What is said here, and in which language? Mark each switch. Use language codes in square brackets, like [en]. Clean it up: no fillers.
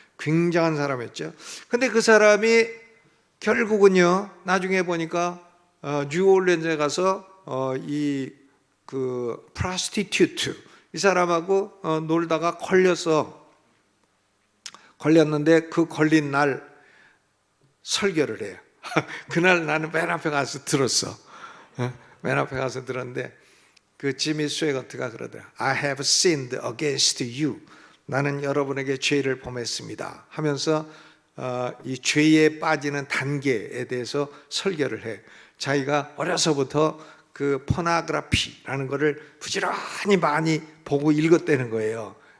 [ko] 굉장한 사람이었죠. 근데 그 사람이 결국은요, 나중에 보니까 뉴올리언스에 가서 이 그 프로스티튜트, 이 사람하고 놀다가 걸렸는데 그 걸린 날 설교를 해요. 그날 나는 맨 앞에 가서 들었어. 맨 앞에 가서 들었는데 그 지미 스웨거트가 그러더라. [en] I have sinned against you. [ko] 나는 여러분에게 죄를 범했습니다 하면서 이 죄에 빠지는 단계에 대해서 설교를 해. 자기가 어려서부터 그 포나그라피라는 거를 부지런히 많이 보고 읽었다는 거예요.